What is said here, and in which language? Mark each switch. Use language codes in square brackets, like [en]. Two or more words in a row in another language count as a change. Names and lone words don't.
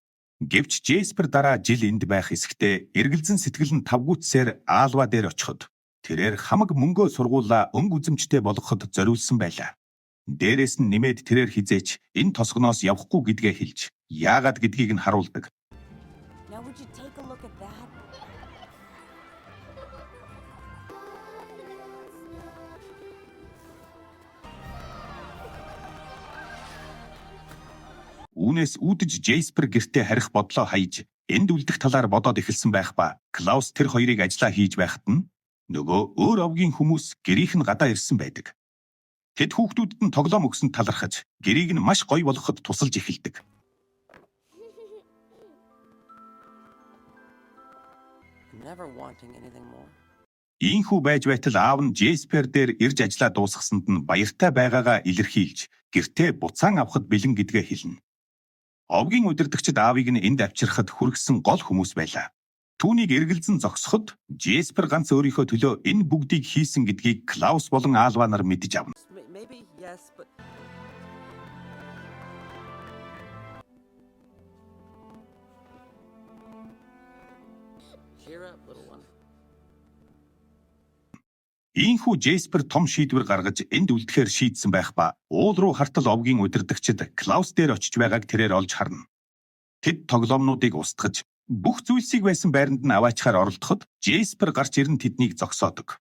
[mn] Гэвч Джеспер дараа жил энд байх хэсэгтээ эргэлзэн сэтгэл нь тавгүйцсээр Алва дээр очиход тэрээр хамаг мөнгөө сургуулаа өнгө үзэмжтэй болгоход зориулсан байлаа. Дээрээс нь нэмээд тэрээр хизээч энэ тосгоноос явахгүй гэдгээ хэлж яагаад гэдгийг нь харуулдаг. [en] Now would you take a look at that? [mn] Үүнээс үүдэж Джеспер гэртээ харих бодлоо хаяж энд үлдэх талаар бодоод эхэлсэн байх ба Клаус тэр хоёрыг ажиллаа хийж байхад нь нөгөө өөр овгийн хүмүүс гэрийнх нь гадаа ирсэн байдаг. Тэд хүүхдүүдэд нь тоглоом өгсөнд талархаж гэрийг нь маш гоё болгоход тусалж эхэлдэг. [en] Never wanting anything more. [mn] Ийхүү байж байтал аав нь Джеспер дээр ирж ажиллаа дуусгасанд нь баяртай байгаагаа илэрхийлж гэртээ буцаан авахд бэлэн гэдгээ хэлнэ. Овгийн удирдагчид аавыг нь энд авчирхад хүргэсэн гол хүмүүс байлаа. Түүнийг эргэлзэн зогсоход Джеспер ганц өөрийнхөө төлөө энэ бүгдийг хийсэн гэдгийг Клаус болон Алва нар мэдэж авна. [en] Maybe yes, but cheer up, little one. [mn] Ийхүү Джеспер том шийдвэр гаргаж энд үлдэхээр шийдсэн байх ба уул руу хартал овгийн удирдагчид Клаус дээр очиж байгааг тэрээр олж харна. Тэд тоглоомнуудыг устгаж бүх зүйлсийг байсан байранд нь аваачхаар оролдоход Джеспер гарч ирэн тэднийг зогсоодог.